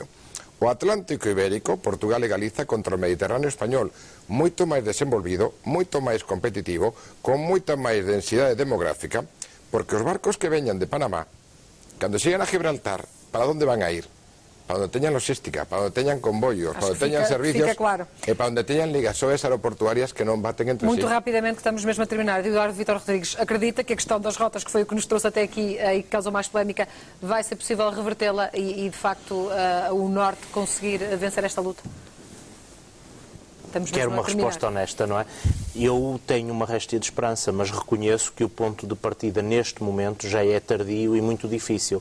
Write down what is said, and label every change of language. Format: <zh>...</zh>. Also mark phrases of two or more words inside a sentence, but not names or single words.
<gl>O Atlántico Ibérico, Portugal e Galiza, contra o Mediterráneo español, moito máis desenvolvido, moito máis competitivo, con moita máis densidade demográfica, porque os barcos que veñan de Panamá, cando xegan a Gibraltar, para onde van a ir? Para onde teñan logística, para onde teñan convoios, para onde teñan servicios, claro. E para onde teñan ligações aeroportuarias que non baten entre</gl> <pt>Muito</pt> <gl>si.</gl> <pt>rapidamente, que estamos mesmo a terminar. Eduardo Vítor Rodrigues, acredita que a questão das rotas, que foi o que nos trouxe até aqui e que causou mais polémica, vai ser possível revertê-la e de facto, o Norte conseguir vencer esta luta? Quero uma resposta honesta, não é? Eu tenho uma réstia de esperança, mas reconheço que o ponto de partida neste momento já é tardio e muito difícil.</pt>